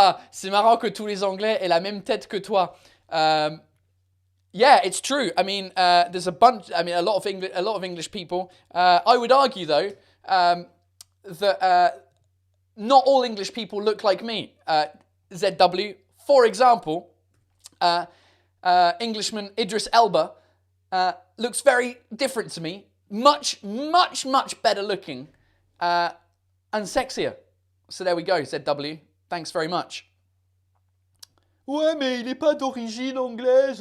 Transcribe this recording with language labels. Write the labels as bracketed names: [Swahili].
[French] C'est marrant que tous les Anglais aient la même tête que toi. [English] Yeah, it's true. I mean, there's a bunch. I mean, a lot of English people. I would argue though that not all English people look like me. ZW, for example, Englishman Idris Elba looks very different to me. Much better looking and sexier. So there we go, ZW. Thanks very much. [French] Ouais, mais il n'est pas d'origine anglaise.